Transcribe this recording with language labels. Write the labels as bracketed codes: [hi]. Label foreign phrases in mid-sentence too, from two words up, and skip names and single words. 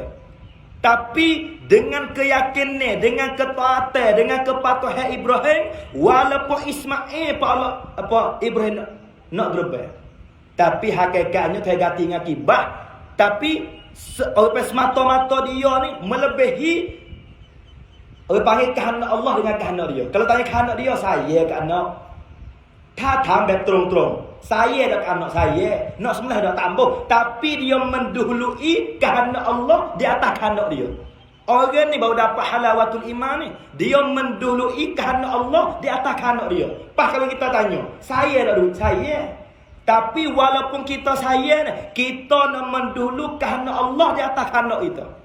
[ms] Tapi dengan keyakinan, dengan ketaatan, dengan kepatuhan Ibrahim, walaupun Ismail Ibrahim nak gerbang. Tapi hakikatnya saya ganti dengan kibah. Tapi orang semata-mata dia ni melebihi orang panggil kehendak Allah dengan kehendak dia. Kalau tanya kehendak dia, saya kehendak. [th] ถ้าถามแบบตรงๆ [ms] saya dak anak saya nak sembelih dak tambah, tapi dia mendahului kehendak Allah di atas kehendak dia. Orang ni baru dapat [ar] حلاوة الإيمان [ms] ni. Dia mendului kehendak Allah di atas kehendak dia. Pas kalau kita tanya, saya tak dulu? Saya. Tapi walaupun kita saya ni, kita nak mendulu kehendak Allah di atas kehendak kita.